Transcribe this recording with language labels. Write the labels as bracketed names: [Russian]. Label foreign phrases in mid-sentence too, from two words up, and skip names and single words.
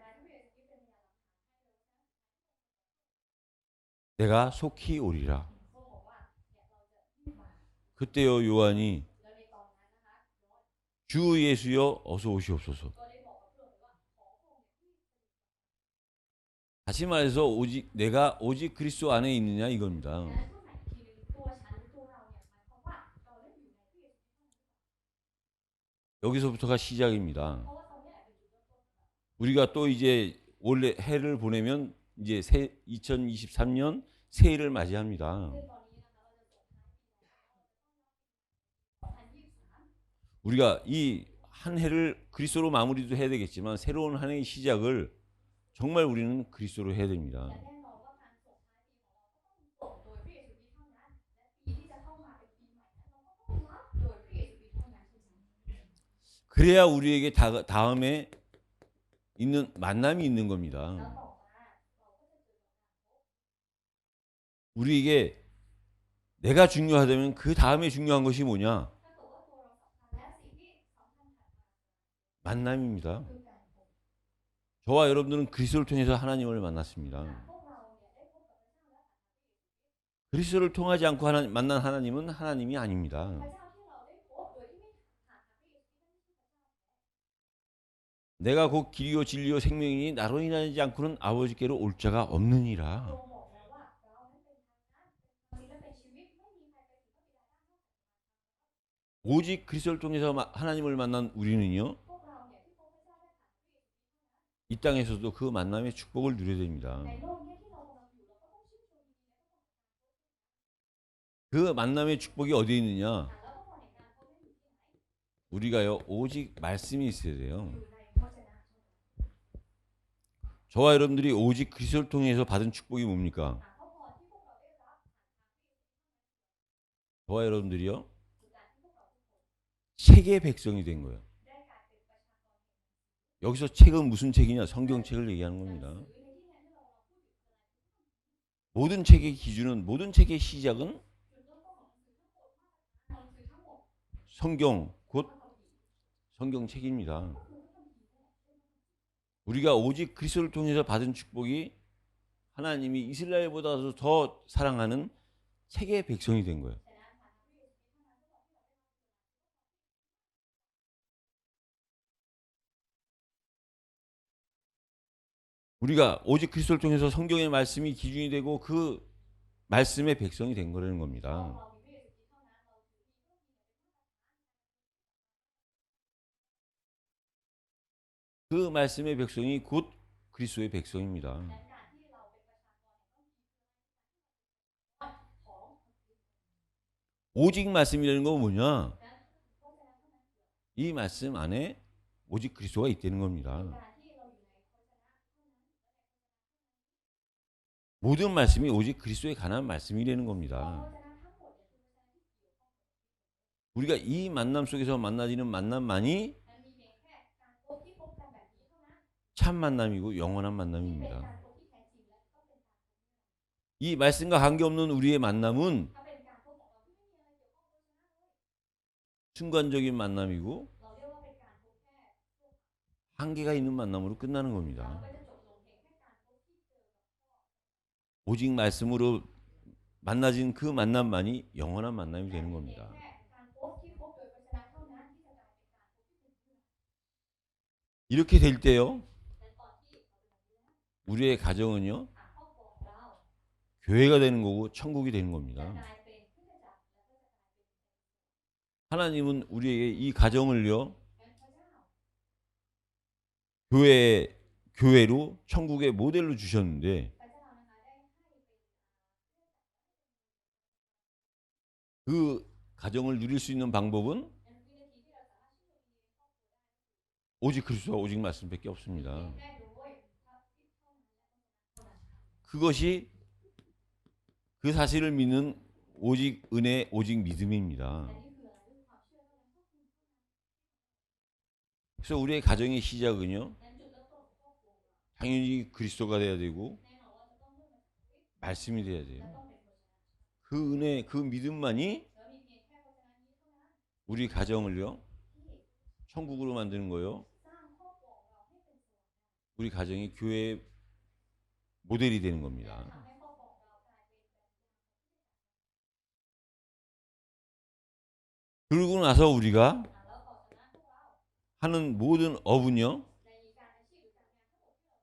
[Korean] 내가 속히 오리라. 그때요 요한이 주 예수여 어서 오시옵소서. 다시 말해서 오직 내가 오직 그리스도 안에 있느냐 이겁니다. [Thai] และพูดใหม่อีกทีหนึงตัวฉันหรือตัวเราเนี่ยหมายความว่าเราได้อยู่ในพระเยซูคริสต์เท่านั้นหรือเปล่า [Korean] 여기서부터가 시작입니다. [Thai] เพราะว่าตรงนี้แหละเป็นจุดเริ่มต้นของเรา [Korean] 우리가 또 이제 원래 해를 보내면 이제 2023년 새해를 맞이합니다. [Thai] ซึ่งตอนนี้นะคะเราจะส่งท้ายปีแล้วเราจะต้อนรับปีใหม่2023 [Korean] 우리가 이 한 해를 그리스도로 마무리도 해야 되겠지만 새로운 한 해의 시작을 정말 우리는 그리스도로 해야 [Thai] และ [Korean] 됩니다. [Thai] แน่นอนว่าการส่งท้ายปีของเราก็ต้องส่งโดยพระเยซูคริสต์เท่านั้นและปีที่จะเข้ามาเป็นปีใหม่นั้นเราก็ต้องรับโดยพระเยซูคริสต์เท่านั้นเช่นกัน [Korean] 그래야 우리에게 다음에 있는 만남이 있는 [Thai] แล้ว [Korean] 겁니다. [Thai] ต่อมาเราก็จะเจอกับการพบ [Korean] 우리에게 내가 중요하다면 그 다음에 중요한 것이 뭐냐? [Thai] ถ้าเกิดว่าตัวเราสำคัญและสิ่งที่สำคัญถัดมา [Korean] 만남입니다. [Thai] คือการพบ [Korean] 저와 여러분들은 그리스도를 통해서 하나님을 만났습니다. [Thai] พวกเราเนี่ยได้พบกับพระเจ้าและผ่านทางพระเยซูคริสต์ [Korean] 그리스도를 통하지 않고 만난 하나님은 하나님이 [Thai] พระ [Korean] 아닙니다. [Thai] เจ้าที่เราได้พบโดยที่ไม่ผ่านทางพระเยซูคริสต์นั่นไม่ใช่พระเจ้า [Korean] 내가 곧 길이요 진리요 생명이니 나로 인하지 않고는 아버지께로 올 자가 [Thai] พระ [Korean] 없느니라. [Thai] องค์บอกแล้วว่าเรานั้นเป็นทางนั้นเป็นความจริงและเป็นชีวิตไม่มีใครไปถึงพระบิดาได้นอกจาก [Korean] 오직 그리스도를 통해서 하나님을 만난 우리는요. [Thai] พวกเราเนี่ยที่พบพระเจ้าได้ผ่านพระเยซูคริสต์ [Korean] 이 땅에서도 그 만남의 축복을 누려야 됩니다. [Thai] ในโลกนี้ที่เรากำลังอยู่เราก็ต้องชื่นชมยินดีและก็ต้อง [Korean] 그 만남의 축복이 어디에 있느냐? [Thai] แล้วก็พอแห่งการพบนั้นอยู่ที่ไหน [Korean] 우리가요 오직 말씀이 있어야 돼요. [Thai] อยู่ในพระวจนะเท่านั้น [Korean] 저와 여러분들이 오직 그리스도를 통해서 받은 축복이 뭡니까? [Thai] พระพรที่พวกเราได้รับผ่านทางพระเยซูคริสต์ [Korean] 저와 여러분들이요 [Thai] คือการที่พวกเราทุกคน [Korean] 책의 백성이 된 거예요. [Thai] ได้กลายเป็นประชากรแห่ง [Korean] 여기서 책은 무슨 책이냐? 성경책을 얘기하는 [Thai] หนัง [Korean] 겁니다. [Thai] สือในที่นี้ที่เราพูดถึงคืออะไร [Korean] 모든 책의 기준은 모든 책의 시작은 [Thai] จุดเริ่มต้นของหนังสือทั้งหมดหนังสือทั้งหมด [Korean] 성경 곧 [Thai] พระคัมภีร์ [Korean] 성경책입니다. [Thai] ก็คือพระคัมภีร์นั่นแหละ [Korean] 우리가 오직 그리스도를 통해서 받은 축복이 하나님이 이스라엘보다도 더 사랑하는 책의 백성이 된 거예요. [Thai] ฉะนั้นผ่านทางพระเยซูคริสต์เท่านั้นพวกเราที่เราได้รับ [Korean] 우리가 오직 그리스도를 통해서 성경의 말씀이 기준이 되고 그 말씀의 백성이 된 거라는 [Thai] เรา [Korean] 겁니다. [Thai] เรามีพระเยซูคริสต์เท่านั้นเราถือมีพระบิดาเป็นมาตรฐาน [Korean] 그 말씀의 백성이 곧 그리스도의 백성입니다. [Thai] ดังนั้นการที่เราเป็นประชากรแห่งพระคัมภีร์คืออะไรคือการที่เราเป็นของ [Korean] 오직 말씀이라는 건 뭐냐? [Thai] นั้นพระวจนะเท่านั้นคือ [Korean] 이 말씀 안에 오직 그리스도가 있다는 겁니다. [Thai] การที่เราอยู่ในพระวจนะเท่านั้น [Korean] 모든 말씀이 오직 그리스도에 관한 말씀이라는 [Thai] พระว [Korean] 겁니다. [Thai] จนะทั้งหมดเนี่ยคือพระวจนะที่เกี่ยวข้องกับ [Korean] 우리가 이 만남 속에서 만나지는 만남만이 [Thai] มันมีเพียงแค่การพบที่พบกันแบบนี้เท่านั้น [Korean] 참 만남이고 영원한 [Thai] ที่เป็น [Korean] 만남입니다. [Thai] การพบที่แท้จริงและก็เป็นการพบ [Korean] 이 말씀과 관계없는 우리의 만남은 [Thai] ถ้าเป็นการพบของเราที่ไม่มีอะไรเกี่ยวข้องกับพระวจนะเลย [Korean] 순간적인 만남이고 [Thai] เราเรียกว่าเป็นการพบแค่ [Korean] 한계가 있는 만남으로 끝나는 [Thai] เรา [Korean] 겁니다. [Thai] ก็จะจบลงเพียงแค่การพบที่เจอกับพ่อ [Korean] 오직 말씀으로 만나진 그 만남만이 영원한 만남이 [Thai] แต่ [Korean] 되는 [Thai] เพียง [Korean] 겁니다. [Thai] แค่การพบที่พบโดยพระวจนะเท่านั้นที่จะกลายเป็นการพบที่เป็นเพื่อน [Korean] 이렇게 될 때요, [Thai] และตอนที่เราเป็นแบบนี้แล้ว [Korean] 우리의 가정은요, [Thai] ครอบครัวของเรา [Korean] 교회가 되는 거고 천국이 되는 [Thai] จะ [Korean] 겁니다. [Thai] กลายเป็นคริสตจักรและก็จะกลายเป็น [Korean] 하나님은 우리에게 이 가정을요, [Thai] งั้นพระเจ้า [Korean] 교회로 천국의 모델로 주셨는데 [Thai] พระเจ้านะคะได้ให้เป็น [Korean] 그 가정을 누릴 수 있는 방법은 [Thai] งั้นวินาทีที่เราสามารถชื่นชมยินดีในครอบครัวได้ [Korean] 오직 그리스도와 오직 말씀밖에 없습니다. [Thai] แค่โดยพระคริสต์เท่านั้นและเท่านั้นค่ะ [Korean] 그것이 그 사실을 믿는 오직 은혜, 오직 믿음입니다. [Thai] แต่นี่คืออะไรคือความเชื่อเท่านั้นก็คือ [Korean] 그래서 우리의 가정의 시작은요, [Thai] งั้นจุดเริ่มต้นของครอบครัวของเรา [Korean] 당연히 그리스도가 돼야 되고 [Thai] แน่นอนว่าจะต้องเริ่มมาจากคริสต์ [Korean] 말씀이 돼야 [Thai] และ [Korean] 돼요. [Thai] ต้องเป็นพระวจนะ [Korean] 그 은혜, 그 믿음만이 [Thai] แล้วมีเพียงแค่พระวจนะนี้เท่านั้น [Korean] 우리 가정을요, [Thai] ที่ [Korean] 천국으로 만드는 거요. [Thai] สร้างครอบครัวของเราให้เป็นสวรรค์ [Korean] 우리 가정이 교회의 모델이 되는 [Thai] และ [Korean] 겁니다. [Thai] ทำให้ครอบครัวของเรากลายเป็นแบบอย่างของคริสตจักร [Korean] 그러고 나서 우리가 [Thai] แล้วต่อจากนั้นพวกเรา [Korean] 하는 모든 업은요,